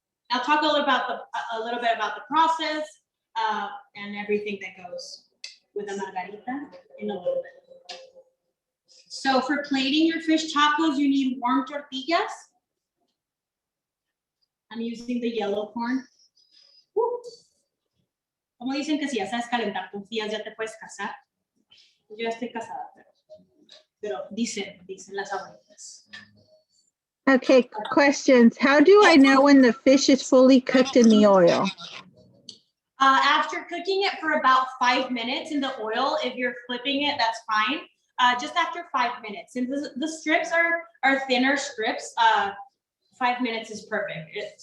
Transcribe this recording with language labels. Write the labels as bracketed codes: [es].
[en] I'll talk a little bit about the process and everything that goes with a Margarita in a little bit. So for plating your fish tacos, you need warm tortillas. I'm using the yellow corn. [es] Como dicen que si ya sabes calentar tortillas ya te puedes casar. Yo ya estoy casada, pero dicen las abuelitas. [en] Okay, questions. How do I know when the fish is fully cooked in the oil? After cooking it for about 5 minutes in the oil, if you're flipping it, that's fine. Just after 5 minutes. Since the strips are thinner strips, 5 minutes is perfect.